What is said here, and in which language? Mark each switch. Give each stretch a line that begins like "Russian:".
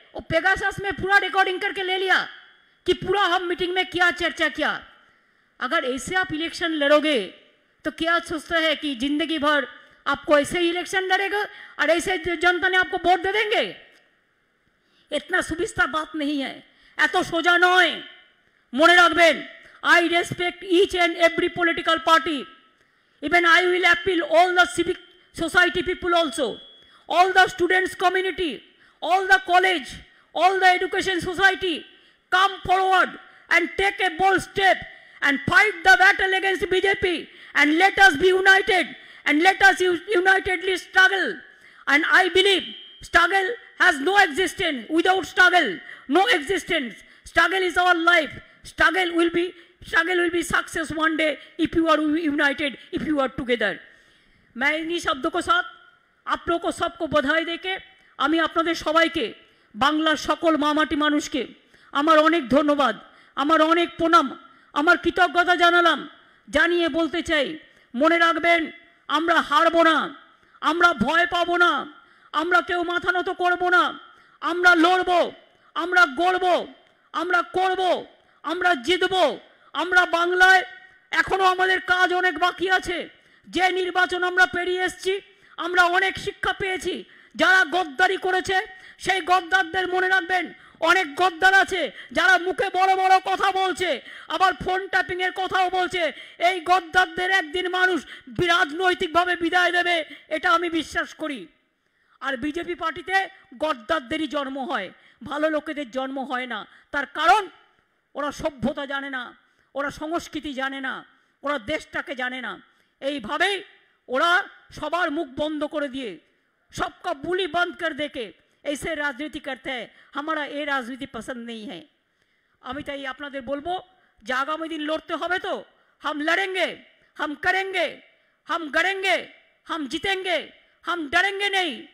Hindi: वो पेगासस में पूरा रिकॉर्डिंग करके ले लिया कि पूरा हम मीटिंग में क्या चर्चा किया। अगर ऐसे आप इलेक्शन लड़ोगे तो क्या सोचता है कि जिंदगी भर आपको ऐसे ही इलेक्शन लड़ेगा और ऐसे जनता ने आपको वोट दे देंगे? इतना सुविस्ता बात नहीं है,
Bangla: एत सोजा नय। मने रखबेन,
English: I respect each and every political party. Even I will appeal all the civic society people also, all the students community, all the college, all the education society, come forward and take a bold step and fight the battle against BJP, and let us be united and let us unitedly struggle. And I believe struggle has no existence. Without struggle, no existence. Struggle is our life. Struggle will be success one day if you are united, if you are together.
Hindi: मैं इन्हीं शब्दों के साथ आप लोगों को सबको बधाई देके
Bangla: আমি আপনাদের সবাইকে বাংলার সকল মামাটি মানুষকে আমার অনেক ধন্যবাদ, আমার অনেক প্রণাম, আমার কৃতজ্ঞতা জানালাম। জানিয়ে বলতে চাই, মনে রাখবেন আমরা হারবো না, আমরা ভয় পাবো না, আমরা কেউ মাথা নত করবো না, আমরা লড়বো, আমরা গড়বো, আমরা করবো, আমরা জিতবো। আমরা বাংলায় এখনো আমাদের কাজ অনেক বাকি আছে। যে নির্বাচন আমরা পেরিয়ে এসেছি, আমরা অনেক শিক্ষা পেয়েছি। যারা গদ্দারি করেছে সেই গদ্দারদের মনে রাখবেন, অনেক গদ্দার আছে যারা মুখে বড় বড় কথা বলছে, আবার ফোন ট্যাপিং এর কথাও বলছে। এই গদ্দারদের একদিন মানুষ রাজনৈতিকভাবে বিদায় দেবে, এটা আমি বিশ্বাস করি। আর বিজেপি পার্টিতে গদ্দারদেরই জন্ম হয়, ভালো লোকেদের জন্ম হয় না। তার কারণ ওরা সভ্যতা জানে না, ওরা সংস্কৃতি জানে না, ওরা দেশটাকে জানে না। এইভাবেই ওরা সবার মুখ বন্ধ করে দিয়ে,
Hindi: सबका बुली बंद कर देके ऐसे राजनीति करते हैं। हमारा ये राजनीति पसंद नहीं है।
Bangla: আমি তাই আপনাদের বলবো যে আগামী দিন লড়তে হবে তো
Hindi: हम लड़ेंगे, हम करेंगे, हम गड़ेंगे, हम जीतेंगे, हम डरेंगे नहीं।